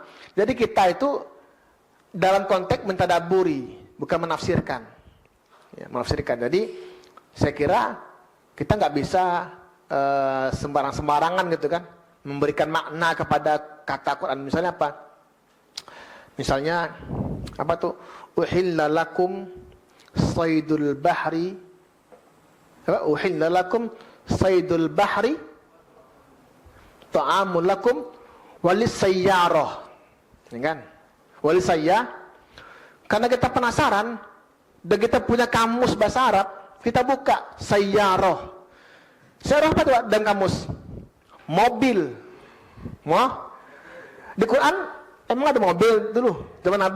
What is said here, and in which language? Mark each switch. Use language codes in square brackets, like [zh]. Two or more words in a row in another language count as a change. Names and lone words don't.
[id] Jadi kita itu dalam konteks mentadaburi, bukan menafsirkan. Ya, menafsirkan. Jadi saya kira kita nggak bisa sembarang-sembarangan gitu kan, memberikan makna kepada kata Quran. Misalnya apa? Misalnya apa tuh? [ar] أحل لكم صيد البحر. أحل لكم صيد البحر طعام لكم وللسيارة. [id] Ini kan? [ar] ولس سياه. [id] Karena kita penasaran dan kita punya kamus bahasa Arab, kita buka sayyarah. Sayyarah apa tuh dalam kamus? Mobil. Wah. Di Quran emang ada mobil dulu zaman Nabi?